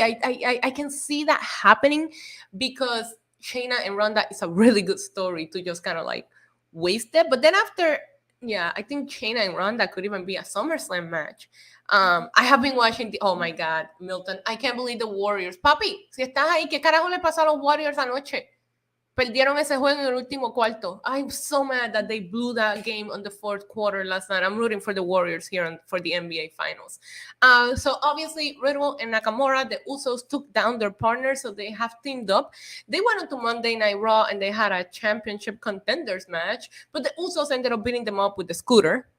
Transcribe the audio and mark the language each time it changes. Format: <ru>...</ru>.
<en>I can see that happening because Shayna and Ronda is a really good story to just kind of wasted. But then after, yeah, I think Shayna and Ronda could even be a SummerSlam match. I have been watching oh my God, Milton, I can't believe the Warriors.</en> <es>Papi, si estás ahí, ¿qué carajo le pasó a los Warriors anoche? Perdieron ese juego en el último cuarto.</es> <en>I'm so mad that they blew that game on the fourth quarter last night. I'm rooting for the Warriors here for the NBA Finals. So obviously, Riddle and Nakamura, the Usos took down their partners, so they have teamed up. They went on to Monday Night Raw, and they had a championship contenders match, but the Usos ended up beating them up with the scooter.</en>